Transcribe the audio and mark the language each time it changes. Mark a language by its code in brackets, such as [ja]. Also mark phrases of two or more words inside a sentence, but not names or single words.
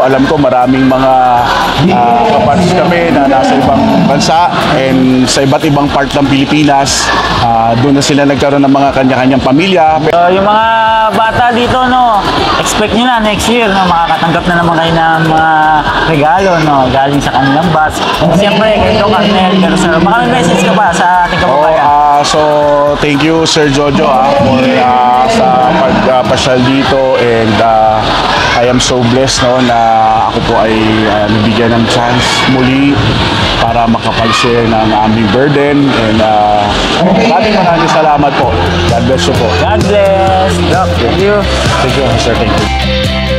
[tl] Alam ko maraming mga kabats kami na nasa ibang bansa and sa iba't ibang part ng Pilipinas. Doon na sila nagkaroon ng mga kanya-kanyang pamilya. So, yung mga bata dito, no, expect nyo na next year, no, makakatanggap na naman kayo ng mga regalo, no, galing sa kanilang batch. Siyempre, kay Doc Arnel, pero sir, baka may message ka pa sa ating kababayan. So, [en] thank you [tl] Sir Jojo for sa pagpasyal dito, [en] and I am so blessed [tl] no na ako po ay nabigyan ng chance muli para makapag-share ng aming burden, and maraming salamat po. [en] God bless you po. God bless. Doc, thank you. Thank you, sir. Thank you.